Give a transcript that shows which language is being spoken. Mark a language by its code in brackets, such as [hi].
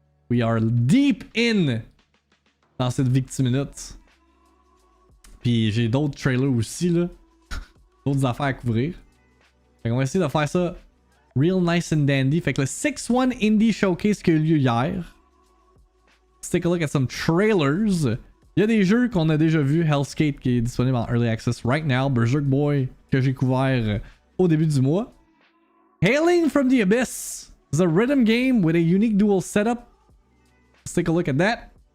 [en] We are deep in [fr] dans cette VIICTIIMINUTE. Puis j'ai d'autres trailers aussi là. D'autres affaires à couvrir. Fait qu'on va essayer de faire ça [en] real nice and dandy. [fr] Fait que le 6-1 Indie Showcase qui a eu lieu hier. [en] Let's take a look at some trailers. [fr] Il y a des jeux qu'on a déjà vus. Hell's Gate qui est disponible en Early Access [en] right now. [fr] Berserk Boy que j'ai couvert au début du mois. [en] Hailing from the Abyss is a rhythm game with a unique dual setup. Let's take a look at that.